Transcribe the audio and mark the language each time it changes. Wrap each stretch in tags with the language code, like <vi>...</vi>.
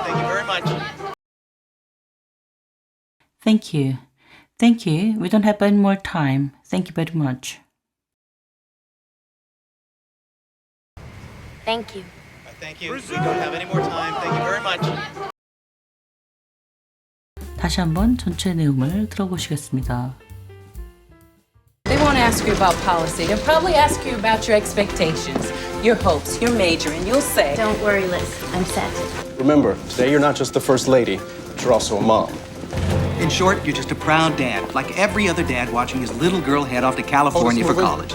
<en>Thank you very much. Thank you. Thank you. We don't have any more time. Thank you very much. Thank you. Thank you. We don't have any more time. Thank you very much.</en> <ko>다시 한번 전체 내용을 들어보시겠습니다.</ko> <en>They won't ask you about policy. They'll probably ask you about your expectations, your hopes, your major, and you'll say, Don't worry, Liz. I'm set. Remember, today you're not just the first lady, but you're also a mom. In short, you're just a proud dad, like every other dad watching his little girl head off to California for college.</en>